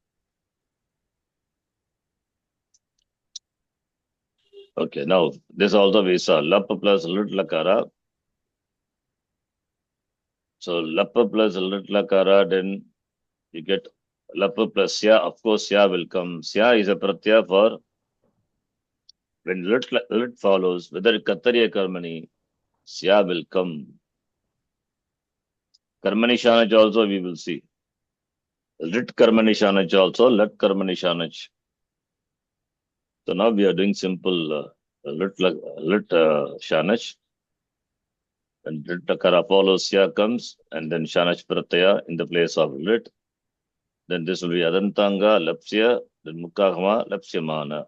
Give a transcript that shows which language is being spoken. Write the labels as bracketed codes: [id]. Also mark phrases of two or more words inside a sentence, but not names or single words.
[en] Okay, now this also we saw lap plus [sa] lit lakara. [en] So lap plus [sa] lit lakara, [en] then you get [sa] lap plus sya. [en] Of course, sya will come. Sya is a pratyaya for when lit follows, whether [sa] kattariya karmani, [en] sya will come. [sa] Karmani shanach [en] also we will see. [sa] Lit karmani shanach [en] also, [sa] lit karmani shanach. [en] So now we are doing simple [sa] lit shanach. [en] And [sa] lit lakara [en] follows, sya comes, and then [sa] shanach pratyaya [en] in the place of lit. Then this will be [sa] adantanga, lapsya, [en] then [sa] mukkahama, lapsyamana.